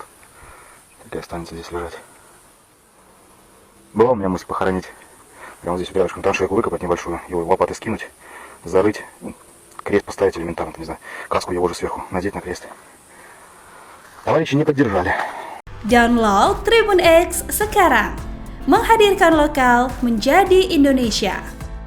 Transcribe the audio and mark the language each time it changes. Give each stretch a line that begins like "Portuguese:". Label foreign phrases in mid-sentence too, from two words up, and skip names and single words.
Russian: Так и останется здесь лежать. Была у меня мысль похоронить. Прямо здесь рядышком траншейку выкопать небольшую, его лопатой скинуть, зарыть, крест поставить элементарно, не знаю, каску его же сверху надеть на крест. Товарищи не поддержали.
Indonesian: Download Tribun X sekarang. Menghadirkan lokal menjadi Indonesia.